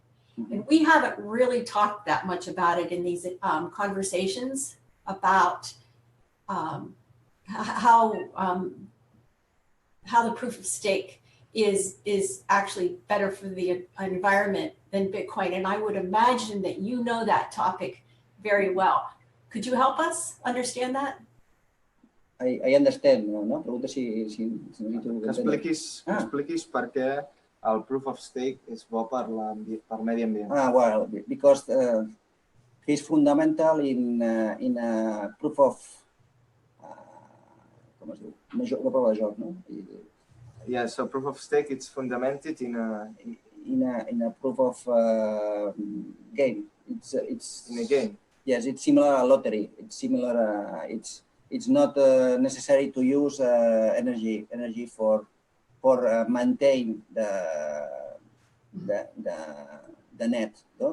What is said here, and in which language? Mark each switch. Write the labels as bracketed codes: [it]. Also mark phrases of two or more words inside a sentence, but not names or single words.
[en] And we haven't really talked that much about it in these conversations about how the proof of stake is actually better for the environment than Bitcoin. And I would imagine that you know that topic very well. Could you help us understand that? I understand, [ca] no? Pregunta si necessito... Expliquis per què el [en] proof of stake [ca] és bo per medi ambient. [en] Well, because he's fundamental in a proof of... [ca] com es diu? Una prova de joc, no? [en] Yeah, so proof of stake, it's fundamented in a proof of game. It's in a game. Yes, it's similar to lottery. It's similar. It's not necessary to use energy for maintain the net, no?